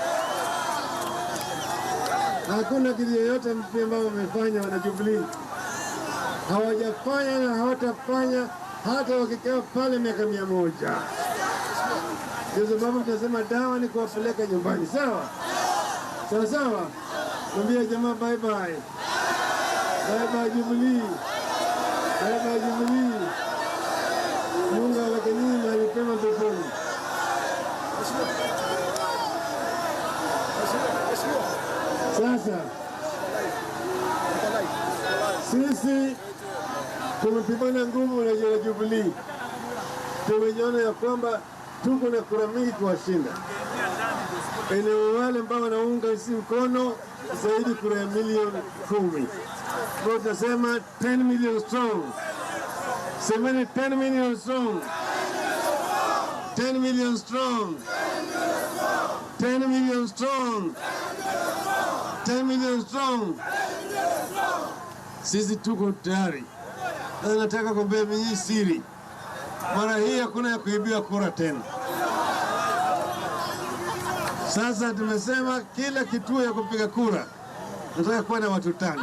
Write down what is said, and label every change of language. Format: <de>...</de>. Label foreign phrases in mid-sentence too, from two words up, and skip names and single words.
<sw>Hakuna kitu yoyote mpya ambao wamefanya wana Jubilee. Hawajafanya na hawatafanya hata wakikaa pale miaka 100. Ndio sababu tunasema dawa ni kuwapeleka nyumbani. Sawa? Sawa. Mwambie jamaa</sw> <en>bye bye. Bye bye Jubilee. Bye bye Jubilee.</en> <sw>Mungu alakanini na alipema peponi. Sasa sisi tumepigana nguvu na Jubilee. Tumejiona ya kwamba tuko na kura mingi kuwashinda. Eneo wale ambao wanaunga isi mkono zaidi kura ya milioni 10. Kwa tunasema</sw> <en>10 million strong.</en> <sw>Semeni</sw> <en>10 million strong. 10 million strong. 10 million strong. 10 million strong.</en> <sw>Sisi tuko tayari. Na nataka kuambia mimi siri. Mara hii hakuna ya kuibiwa kura tena. Sasa tumesema kila kituo ya kupiga kura nataka kuwa na watu 5.</sw>